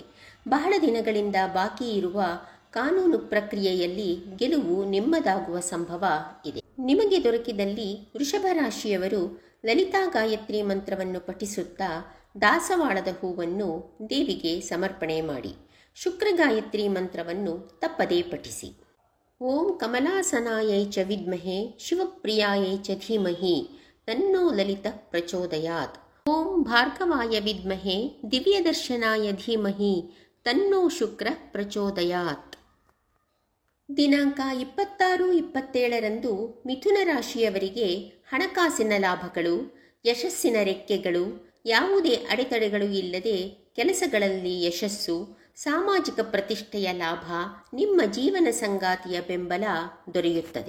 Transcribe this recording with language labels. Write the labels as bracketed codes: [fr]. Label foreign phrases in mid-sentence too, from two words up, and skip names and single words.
[kn] ಬಹಳ ದಿನಗಳಿಂದ ಬಾಕಿ ಇರುವ ಕಾನೂನು ಪ್ರಕ್ರಿಯೆಯಲ್ಲಿ ಗೆಲುವು ನಿಮ್ಮದಾಗುವ ಸಂಭವ ಇದೆ. ನಿಮಗೆ ದೊರಕಿದಲ್ಲಿ ವೃಷಭ ರಾಶಿಯವರು ಲಲಿತಾ ಗಾಯತ್ರಿ ಮಂತ್ರವನ್ನು ಪಠಿಸುತ್ತಾ ದಾಸವಾಳದ ಹೂವನ್ನು ದೇವಿಗೆ ಸಮರ್ಪಣೆ ಮಾಡಿ. ಶುಕ್ರ ಗಾಯತ್ರಿ ಮಂತ್ರವನ್ನು ತಪ್ಪದೇ ಪಠಿಸಿ. [sa] ಓಂ ಕಮಲಾಸನಾಯೈ ಚ ವಿದ್ಮಹೇ ಶಿವಪ್ರಿಯಾಯೈ ಚ ಧೀಮಹಿ ತನ್ನೋ ಲಲಿತಃ ಪ್ರಚೋದಯಾತ್. ಓಂ ಭಾರ್ಗವಾಯ ವಿದ್ಮಹೇ ದಿವ್ಯದರ್ಶನಾಯ ಧೀಮಹಿ ತನ್ನೋ ಶುಕ್ರ ಪ್ರಚೋದಯಾತ್. [kn] ದಿನಾಂಕ 26-27ರಂದು ಮಿಥುನ ರಾಶಿಯವರಿಗೆ ಹಣಕಾಸಿನ ಲಾಭಗಳು, ಯಶಸ್ಸಿನ ರೆಕ್ಕೆಗಳು, ಯಾವುದೇ ಅಡೆತಡೆಗಳು ಇಲ್ಲದೆ ಕೆಲಸಗಳಲ್ಲಿ ಯಶಸ್ಸು, ಸಾಮಾಜಿಕ ಪ್ರತಿಷ್ಠೆಯ ಲಾಭ, ನಿಮ್ಮ ಜೀವನ ಸಂಗಾತಿಯ ಬೆಂಬಲ ದೊರೆಯುತ್ತದೆ.